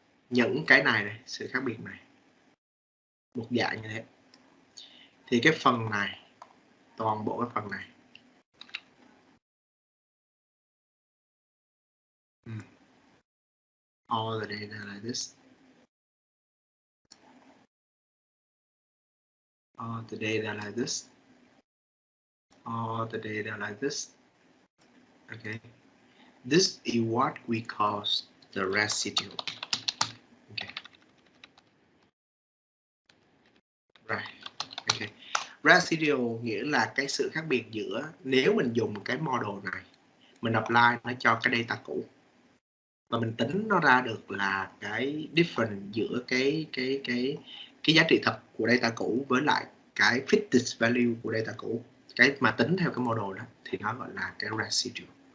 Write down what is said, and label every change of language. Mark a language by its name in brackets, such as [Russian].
[Vietnamese] Những cái này, sự khác biệt này, một dạng như thế, thì cái phần này, toàn bộ cái phần này [English] all the data like this, all the data like this, all the data like this. Okay, this is what we call the residual. Okay, right. [Vietnamese] Okay, residual nghĩa là cái sự khác biệt giữa nếu mình dùng cái model này, mình apply nó cho cái data cũ và mình tính nó ra được là cái difference giữa cái giá trị thật của data cũ với lại cái fitted value của data cũ, cái mà tính theo cái model đó thì nó gọi là cái residual.